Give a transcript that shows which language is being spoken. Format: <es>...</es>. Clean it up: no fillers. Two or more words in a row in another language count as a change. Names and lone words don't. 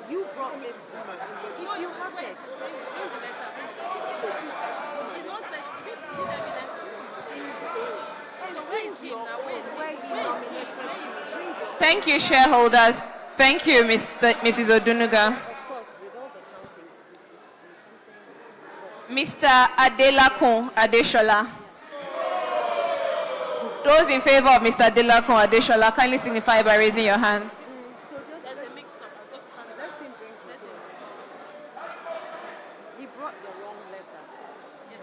<en>You brought this to us. If you have it. Bring the letter. It's not such. We need evidence. So where is he now? Where is he? Thank you, shareholders. Thank you, Mrs. Odunuga. Mr. Adelakun Adeshola. Those in favor of Mr. Adelakun Adeshola, kindly signify by raising your hands. There's a mix-up. Let him bring his letter. He brought the wrong letter. Yes.</en>